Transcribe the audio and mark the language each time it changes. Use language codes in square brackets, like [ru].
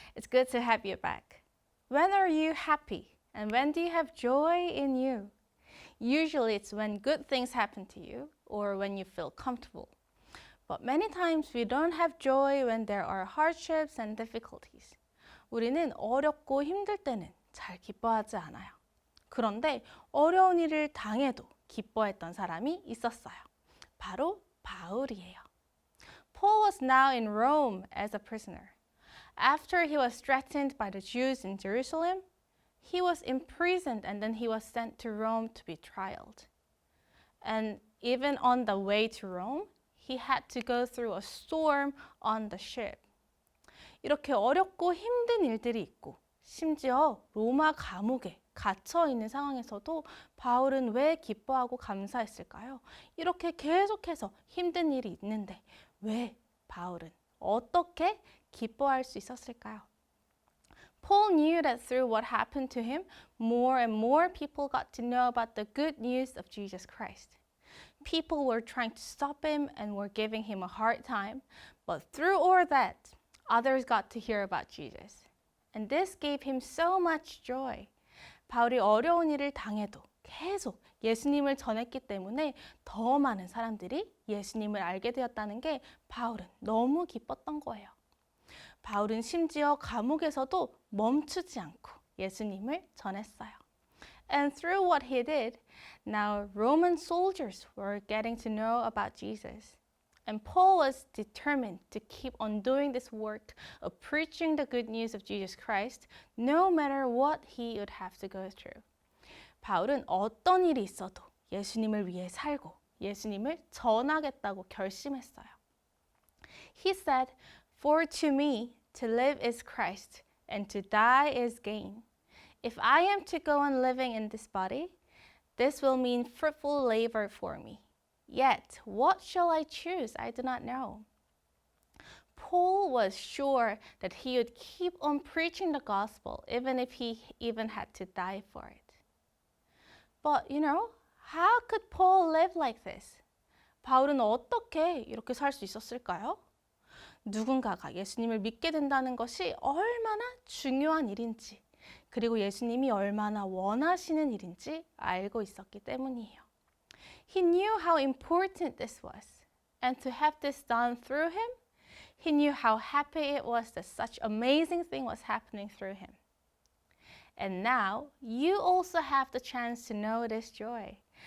[en] It's good to have you back. When are you happy? And when do you have joy in you? Usually it's when good things happen to you or when you feel comfortable. But many times we don't have joy when there are hardships and difficulties. [ko] 우리는 어렵고 힘들 때는 잘 기뻐하지 않아요. 그런데 어려운 일을 당해도 기뻐했던 사람이 있었어요. 바로 바울이에요. [en] Paul was now in Rome as a prisoner. After he was threatened by the Jews in Jerusalem, he was imprisoned and then he was sent to Rome to be trialed. And even on the way to Rome, he had to go through a storm on the ship. [ko] 이렇게 어렵고 힘든 일들이 있고 심지어 로마 감옥에 갇혀 있는 상황에서도 바울은 왜 기뻐하고 감사했을까요? 이렇게 계속해서 힘든 일이 있는데 왜 바울은 어떻게 기뻐할 수 있었을까요? [en] Paul knew that through what happened to him, more and more people got to know about the good news of Jesus Christ. People were trying to stop him and were giving him a hard time, but through all that, others got to hear about Jesus. And this gave him so much joy. [ko] 바울이 어려운 일을 당해도 계속 예수님을 전했기 때문에 더 많은 사람들이 예수님을 알게 되었다는 게 바울은 너무 기뻤던 거예요. 바울은 심지어 감옥에서도 멈추지 않고 예수님을 전했어요. [en] And through what he did, now Roman soldiers were getting to know about Jesus. And Paul was determined to keep on doing this work of preaching the good news of Jesus Christ, no matter what he would have to go through. [ko] 바울은 어떤 일이 있어도 예수님을 위해 살고 예수님을 전하겠다고 결심했어요. [en] He said, "For to me, to live is Christ, and to die is gain. If I am to go on living in this body, this will mean fruitful labor for me. Yet, what shall I choose? I do not know." Paul was sure that he would keep on preaching the gospel even if he even had to die for it. But, how could Paul live like this? [ko] 바울은 어떻게 이렇게 살 수 있었을까요? 누군가가 예수님을 믿게 된다는 것이 얼마나 중요한 일인지, 그리고 예수님이 얼마나 원하시는 일인지 알고 있었기 때문이에요. [en] He knew how important this was, and to have this done through him, he knew how happy it was that such amazing thing was happening through him. And now, you also have the chance to know this joy.